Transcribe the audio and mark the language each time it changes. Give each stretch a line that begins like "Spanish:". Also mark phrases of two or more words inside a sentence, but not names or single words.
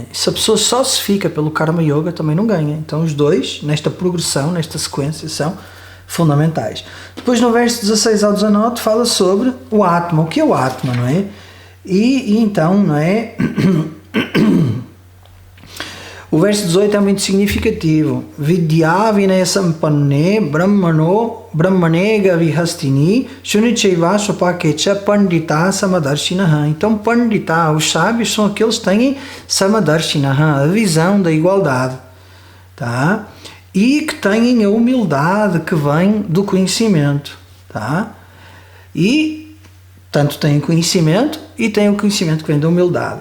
Portuguese: Se a pessoa só se fica pelo
Sanskrit: कर्म योग,
Portuguese: também não ganha. Então, os dois, nesta progressão, nesta sequência, são fundamentais. Depois, no verso 16 ao 19, fala sobre o Atma. O que é o Atma, não é? E então, não é? O verso 18 é muito significativo.
Sanskrit: विद्या विनय सम्पन्ने ब्राह्मणे गविहस्तिनि शुनिचैव सोपकेच पण्डिता समदर्शिनः.
Portuguese: Então, pandita, os sábios são aqueles que têm samadarshinaha, a visão da igualdade, tá? E que têm a humildade que vem do conhecimento, tá? E tanto têm conhecimento e têm o conhecimento que vem da humildade.